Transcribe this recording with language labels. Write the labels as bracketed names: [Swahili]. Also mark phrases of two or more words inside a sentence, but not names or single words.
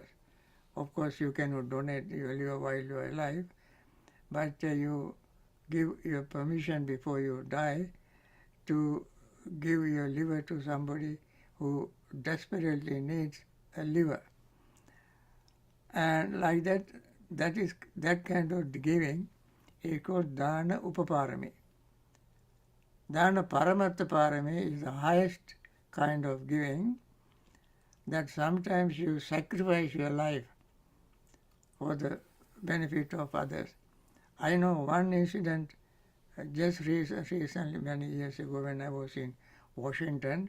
[English] Of course, you cannot donate your liver while you are alive, but you give your permission before you die to give your liver to somebody who desperately needs a liver. And like that kind of giving is called [Pali] dana upaparami. Dana paramatta parami [English] is the highest kind of giving, that sometimes you sacrifice your life for the benefit of others. I know one incident just recently, many years ago, when I was in Washington.